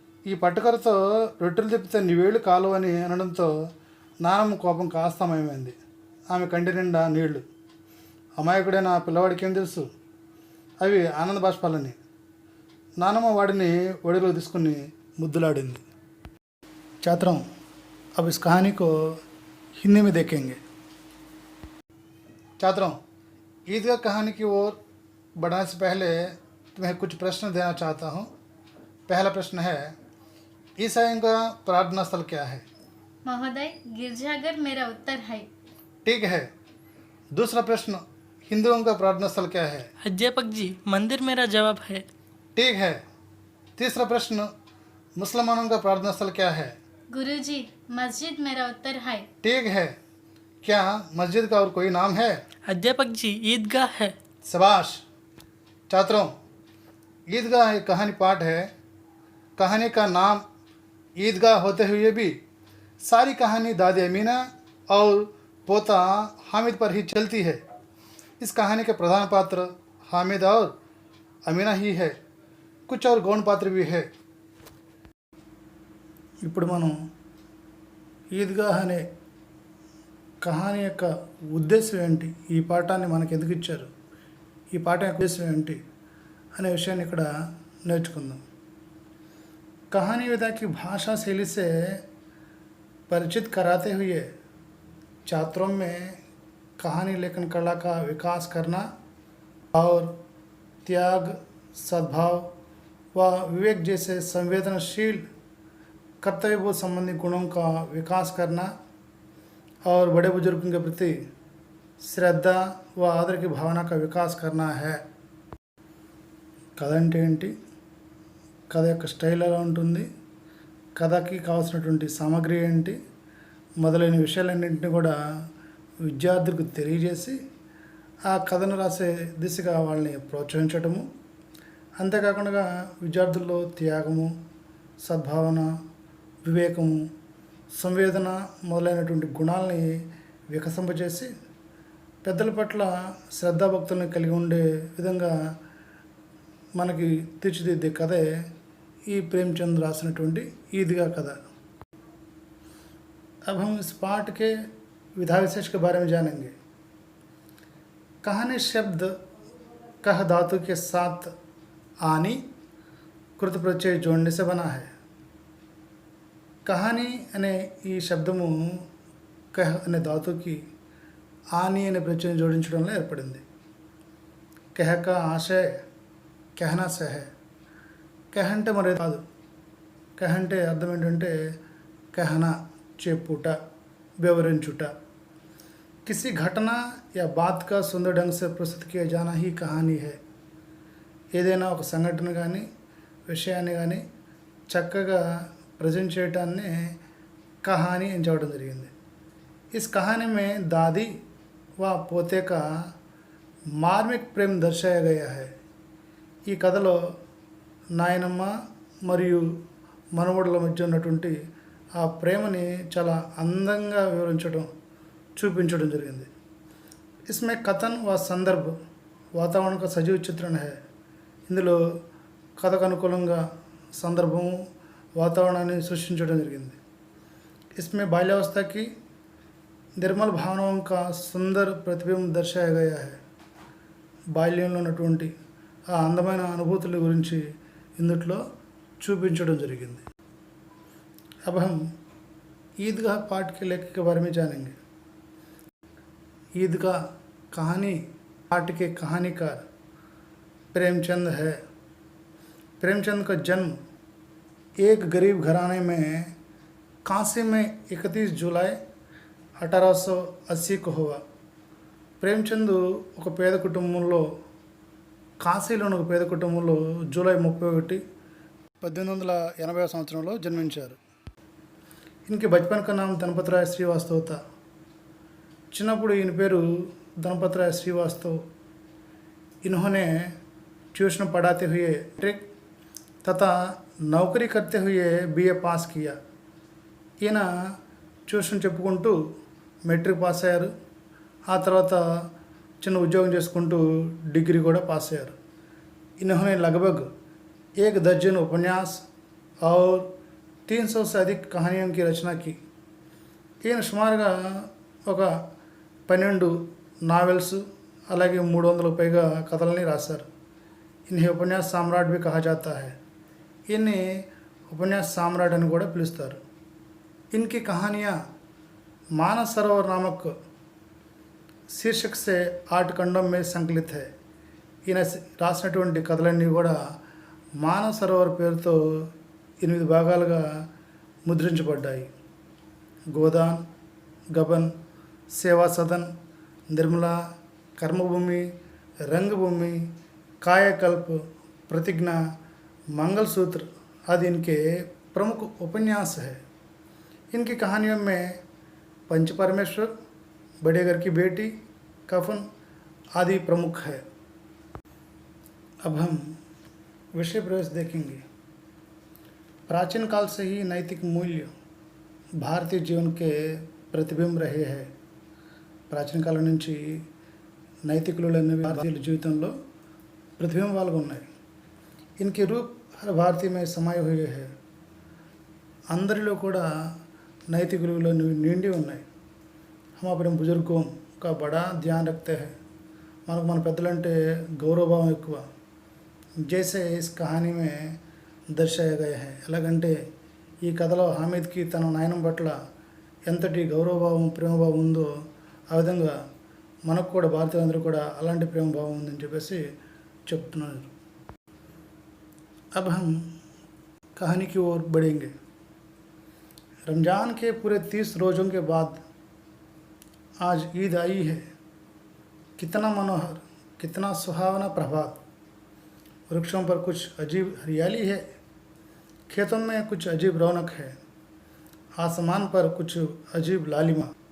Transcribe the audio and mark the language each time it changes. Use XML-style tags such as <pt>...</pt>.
<te>ఈ పట్టుకరతో రొట్టెలు తిప్పితే నీవేళ్ళు కాలువని అనడంతో నానమ్మ కోపం కాస్తమయమైంది. ఆమె కంటి నిండా నీళ్లు. అమాయకుడైన ఆ పిల్లవాడికి ఏం తెలుసు, అవి ఆనంద బాష్పాలని. నానమ్మ వాడిని ఒడిలో తీసుకుని ముద్దులాడింది.</te> <hi>छात्रों, अब इस कहानी को हिंदी में देखेंगे. छात्रों, ईदगाह कहानी की ओर बढ़ने से पहले तुम्हें कुछ प्रश्न देना चाहता हूँ. पहला प्रश्न है, ईसाइयों का प्रार्थना स्थल क्या है? महोदय, गिरजाघर मेरा उत्तर है. ठीक है. दूसरा प्रश्न, हिंदुओं का प्रार्थना स्थल क्या है? अध्यापक जी, मंदिर मेरा जवाब है. ठीक है. तीसरा प्रश्न, मुसलमानों का प्रार्थना स्थल क्या है? गुरुजी, मस्जिद मेरा उत्तर है. ठीक है. क्या मस्जिद का और कोई नाम है? अध्यापक जी, ईदगाह है. शाबाश. छात्रों, ईदगाह एक कहानी पाठ है. कहानी का नाम ईदगाह होते हुए भी सारी कहानी दादी अमीना और पोता हामिद पर ही चलती है. इस कहानी के प्रधान पात्र हामिद और अमीना ही है. कुछ और गौण पात्र भी है.</hi> <te>ఇప్పుడు మనం ఈద్గాహ్ అనే కహానీ యొక్క ఉద్దేశం ఏంటి, ఈ పాఠాన్ని మనకు ఎందుకు ఇచ్చారు, ఈ పాఠం యొక్క ఉద్దేశం ఏంటి అనే విషయాన్ని ఇక్కడ నేర్చుకుందాం.</te> <hi>कहानी विधा की भाषा शैली से परिचित कराते हुए छात्रों में कहानी लेखन कला का विकास करना और त्याग, सद्भाव व विवेक जैसे संवेदनशील कर्तव्यबोध संबंधी गुणों का विकास करना और बड़े बुजुर्गों के प्रति श्रद्धा व आदर की भावना का विकास करना है।</hi> <te>కథ అంటే ఏంటి, కథ యొక్క స్టైల్ ఎలా ఉంటుంది, కథకి కావాల్సినటువంటి సామాగ్రి ఏంటి మొదలైన విషయాలన్నింటినీ కూడా విద్యార్థులకు తెలియజేసి ఆ కథను రాసే దిశగా వాళ్ళని ప్రోత్సహించడము, అంతేకాకుండా విద్యార్థుల్లో త్యాగము, సద్భావన, వివేకము, సంవేదన మొదలైనటువంటి గుణాలని వికసింపజేసి పెద్దల పట్ల శ్రద్ధాభక్తులను కలిగి ఉండే విధంగా మనకి తీర్చిదిద్దే కథే ఈ ప్రేమచంద్ రాసినటువంటి ఈద్గా కథ।</te> <hi>अब हम इस पाठ के विधा विशेष के बारे में जानेंगे। कहानी शब्द कह धातु के साथ आनी कृत प्रत्यय जोड़ने से बना है।</hi> <te>कहानी अने ఈ శబ్దము కహ అనే ధాతుకి ఆని అనే ప్రత్యయం జోడించడంలో ఏర్పడింది। కహ కా ఆశయ</te> <hi>कहना से है।</hi> <te>कह అంటే మరి కాదు, కహ అంటే అర్థం ఏంటంటే कहना చెప్పుట, వివరించుట।</te> <hi>किसी घटना या बात का सुंदर ढंग से प्रस्तुत किया जाना ही कहानी है।</hi> <te>ఏదైనా ఒక సంఘటన కానీ విషయాన్ని కానీ చక్కగా ప్రజెంట్ చేయటాన్ని కహానీ అని చెప్పడం జరిగింది।</te> <hi>इस कहानी में दादी व पोते का मार्मिक प्रेम दर्शाया गया है।</hi> <te>ఈ కథలో నాయనమ్మ మరియు మనవడుల మధ్య ఉన్నటువంటి ఆ ప్రేమని చాలా అందంగా చూపించడం జరిగింది।</te> <hi>इसमें कथन व संदर्भ वातावरण का सजीव चित्रण है।</hi> <te>ఇందులో కథకు అనుకూలంగా సందర్భము, వాతావరణాన్ని సృష్టించడం జరిగింది।</te> <hi>इसमें बाल्यावस्था की निर्मल भावनाओं का सुंदर प्रतिबिंब दर्शाया गया है।</hi> <te>బాల్యంలో ఉన్నటువంటి ఆ అందమైన అనుభూతుల గురించి ఇందులో చూపించడం జరిగింది।</te> <hi>अब हम ईदगाह पाठ के लेखक के बारे में जानेंगे। ईदगाह कहानी पाठ के कहानीकार प्रेमचंद है। प्रेमचंद का जन्म एक गरीब घराने में काशी में 31 जुलाई 1880 को हुआ।</hi> <te>ప్రేమచంద్ ఒక పేద కుటుంబంలో, కాశీలోని ఒక పేద కుటుంబంలో జూలై 31, 1880 సంవత్సరంలో జన్మించారు।</te> <hi>इनके बचपन का नाम धनपतराय श्रीवास्तव था।</hi> <te>చిన్నప్పుడు ఈయన పేరు धनपतराय श्रीवास्तव।</te> <hi>इन्होंने ट्यूशन पढ़ाते हुए मैट्रिक तथा नौकरी करते हुए बीए पास किया।</hi> <te>ఈయన ట్యూషన్ చెప్పుకుంటూ మెట్రిక్ పాస్ అయ్యారు। ఆ తర్వాత చిన్న ఉద్యోగం చేసుకుంటూ డిగ్రీ కూడా పాస్ అయ్యారు।</te> <hi>इन्होंने लगभग 1 दर्जन उपन्यास और 300 से अधिक कहानियों की रचना की।</hi> <te>ఈయన సుమారుగా ఒక 12 నావెల్స్ అలాగే 300 పైగా కథలని రాశారు।</te> <hi>इन्हें उपन्यास सम्राट भी कहा जाता है। इन्हें उपन्यास सम्राट</hi> <te>అని కూడా పిలుస్తారు।</te> <hi>इनकी कहानियाँ मानस सरोवर नामक शीर्षक से 8 खंडों में संकलित है।</hi> <te>ఈయన రాసినటువంటి కథలన్నీ కూడా మానస సరోవర్ పేరుతో 8 భాగాలుగా ముద్రించబడ్డాయి।</te> <hi>గోదాన్, గబన్, సేవా సదన్, నిర్మలా, कर्मभूमि, रंगभूमि, कायाकल्प, प्रतिज्ञा, मंगलसूत्र आदि इनके प्रमुख उपन्यास है। इनकी कहानियों में पंच परमेश्वर, बड़े घर की बेटी, कफन आदि प्रमुख है। अब हम विषय प्रवेश देखेंगे। प्राचीन काल से ही नैतिक मूल्य भारतीय जीवन के प्रतिबिंब रहे हैं।</hi> <te>ప్రాచీన కాలం నుంచి నైతిక విలువలు అనేవి భారతీయుల జీవితంలో ప్రతిబింబాలుగా ఉన్నాయి।</te> <hi>इनके रूप हर भारतीय में समाये हुए हैं।</hi> <te>అందరిలో కూడా నైతిక విలువలు నిండి ఉన్నాయి।</te> <hi>हम अपने बुजुर्गों का बड़ा ध्यान रखते हैं।</hi> <te>మనకు మన పెద్దలంటే గౌరవభావం ఎక్కువ।</te> <hi>जैसे इस कहानी में दर्शाया गया है।</hi> <te>ఎలాగంటే ఈ కథలో హామీద్కి తన నాయనం పట్ల ఎంతటి గౌరవభావం, ప్రేమభావం ఉందో ఆ విధంగా మనకు కూడా భారతీయులందరూ కూడా అలాంటి ప్రేమభావం ఉందని చెప్పేసి చెప్తున్నారు।</te> <hi>अब हम कहानी की ओर बढ़ेंगे। रमज़ान के पूरे 30 रोज़ों के बाद आज ईद आई है। कितना मनोहर, कितना सुहावना प्रभात। वृक्षों पर कुछ अजीब हरियाली है, खेतों में कुछ अजीब रौनक है, आसमान पर कुछ अजीब लालिमा।</hi>